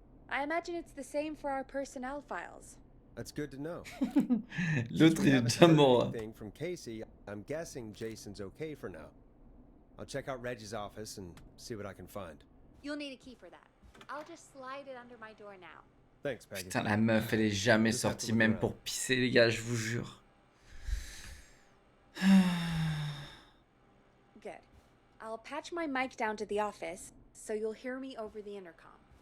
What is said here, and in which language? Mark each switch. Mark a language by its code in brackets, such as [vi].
[en] I imagine it's the same for our personnel files. That's good to know. [fr] L'autre, il est déjà mort. [en] Anything from Casey, I'm guessing Jason's okay for now. I'll check out Reggie's office and see what I can find. You'll need a key for that. I'll just slide it under my door now. Thanks, Peggy. [fr] Putain, la meuf, elle est jamais sortie, même pour pisser, les gars, je vous jure. [en] Good. I'll patch my mic down to the office, so you'll hear me over the intercom.